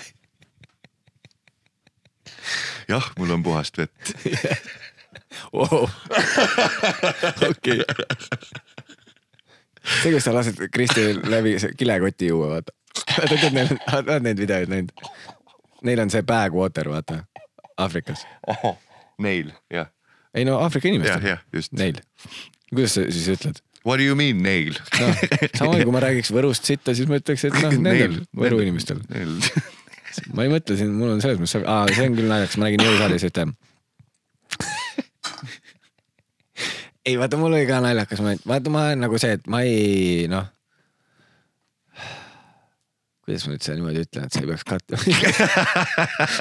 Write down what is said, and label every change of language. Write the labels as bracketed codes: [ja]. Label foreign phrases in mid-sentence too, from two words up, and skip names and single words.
[et] Jah, mul on puhast vett. Wow. Okei. See, kus sa lased Kristil läbi kilekoti juua, vaata. Vaata need videoid näinud. Neil on see [en] bag water, [et] vaata. Afrikas. Neil, jah. Ei no, Afrika inimestel. Jah, just. Neil. Kuidas sa siis ütled? [en] What do you mean, [et] neil? Sama kui ma räägiks Võrust sitta, siis ma ütleks, et nendel Võru inimestel. Ma ei mõtle siin, mul on selles mõttes, see on küll naljaks, ma nägin jõusaalis, et ei, vaata, mul oli ka naljakas moment. Vaata, ma olen nagu see, et ma ei, kuidas ma nüüd seda niimoodi ütlen, et sa ei peaks kattima.